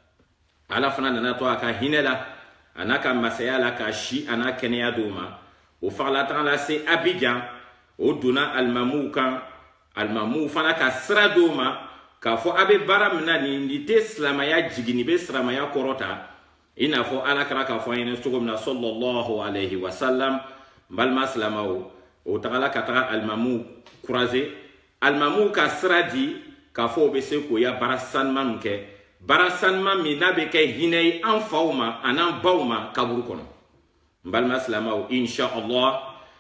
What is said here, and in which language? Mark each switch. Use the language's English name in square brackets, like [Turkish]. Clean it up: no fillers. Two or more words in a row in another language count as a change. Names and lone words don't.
[Bambara] ala fana nana to a ka hinɛ la a n'a ka masaya la ka si a n'a kɛnɛya d'o ma o fagala la se Abidjan o donna alimamuw kan alimamuw fana ka sira d'o ma k'a fɔ a bɛ baara min na nin tɛ silamaya jigin nin bɛ silamaya kɔrɔta i n'a fɔ alakira k'a fɔ an ɲɛna cogo min na [Arabic] صلى الله عليه وسلم [Bambara] n balima silamaw o tagala ka taga alimamuw croiser alimamuw ka sira di k'a fɔ o bɛ se k'o ya baara sanuman min kɛ baara sanuman min n'a bɛ kɛ hinɛ ye an faw ma a n'an baw ma kaburu kɔnɔ n balima silamaw inshallah